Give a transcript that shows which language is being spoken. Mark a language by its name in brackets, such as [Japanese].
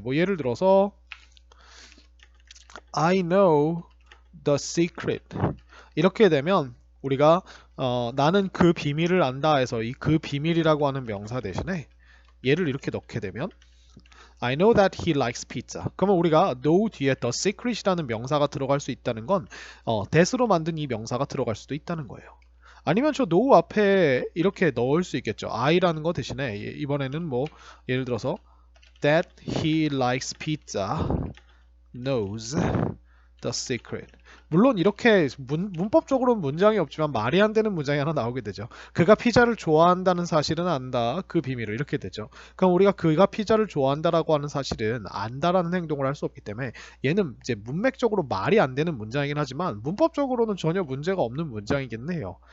[Korean] 뭐 예를 들어서 [English] I know the secret [Korean] 이렇게 되면 우리가 나는 그 비밀을 안다 해서 이 그 비밀이라고 하는 명사 대신에 얘를 이렇게 넣게 되면 [English] I know that he likes pizza. [Korean] 그러면 우리가 know 뒤에 [English] the secret [Korean] 이라는 명사가 들어갈 수 있다는 건 that으로 만든 이 명사가 들어갈 수도 있다는 거예요. 아니면 저 know 앞에 이렇게 넣을 수 있겠죠. I라는 거 대신에 이번에는 뭐 예를 들어서 [English] that he likes pizza knows the secret. [Korean] 물론 이렇게 문법적으로는 문장이 없지만 말이 안 되는 문장이 하나 나오게 되죠. 그가 피자를 좋아한다는 사실은 안다. 그 비밀을 이렇게 되죠. 그럼 우리가 그가 피자를 좋아한다라고 하는 사실은 안다라는 행동을 할 수 없기 때문에 얘는 이제 문맥적으로 말이 안 되는 문장이긴 하지만 문법적으로는 전혀 문제가 없는 문장이긴 해요.